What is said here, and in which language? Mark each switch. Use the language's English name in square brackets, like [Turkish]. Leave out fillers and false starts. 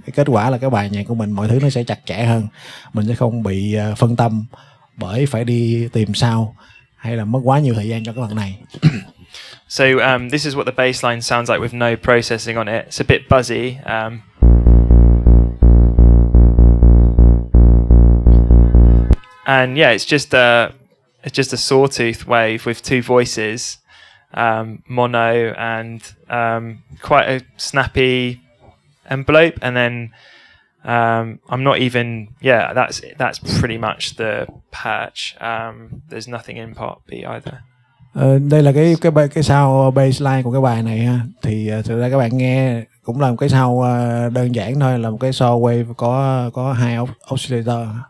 [Vietnamese] Cái kết quả là cái bài nhạc của mình mọi thứ nó sẽ chặt chẽ hơn, mình sẽ không bị phân tâm bởi phải đi tìm sound hay là mất quá nhiều thời gian cho cái phần này. [English] So this is what the bass line sounds like with no processing on it. It's a bit buzzy. And yeah, it's just a sawtooth wave with two voices, mono and quite a snappy envelope. And then I'm not even, yeah, that's pretty much the patch. There's nothing in part B either. [Vietnamese] Đây là cái sound bassline của cái bài này ha. Thì thực ra các bạn nghe cũng là một cái sound đơn giản thôi, là một cái saw wave có hai oscillator.